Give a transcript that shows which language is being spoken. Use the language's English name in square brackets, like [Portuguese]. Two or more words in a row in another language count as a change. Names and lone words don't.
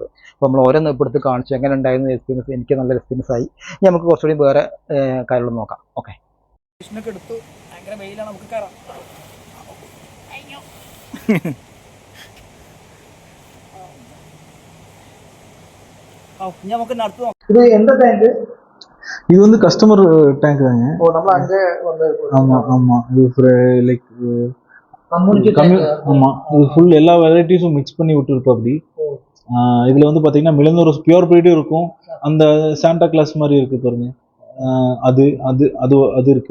[Malayalam] അപ്പോൾ നമ്മൾ ഓരോന്ന് ഇപ്പോൾ എടുത്ത് കാണിച്ചു എങ്ങനെ ഉണ്ടായിരുന്നു എക്സ്പീരിയൻസ്. എനിക്ക് നല്ല എക്സ്പീരിയൻസ് ആയി. ഇനി നമുക്ക് കുറച്ചുകൂടി വേറെ കാര്യങ്ങൾ നോക്കാം. ഓക്കെ, ഫിഷിനൊക്കെ എടുത്തു. ഭയങ്കര വെയിലാണ്, നമുക്ക് കയറാം. നമുക്ക് നടത്തു നോക്കാം. [Tamil] இது எந்த டேங்க்? இது வந்து [English] customer tank [Tamil] தாங்க. ஓ, நம்ம அங்க வந்து ஆமா ஆமா, இது லைக் கம்யூனிட்டி ஆமா, இது ஃபுல் எல்லா வெரைட்டிஸும் மிக்ஸ் பண்ணி விட்டுருப்போம் அப்படி. இதுல வந்து பாத்தீங்கன்னா மிளந்தூர் [English] pure breed [Tamil] இருக்கும், அந்த சாண்டா கிளாஸ் மாதிரி இருக்கு பாருங்க, அது அது அது அது இருக்கு.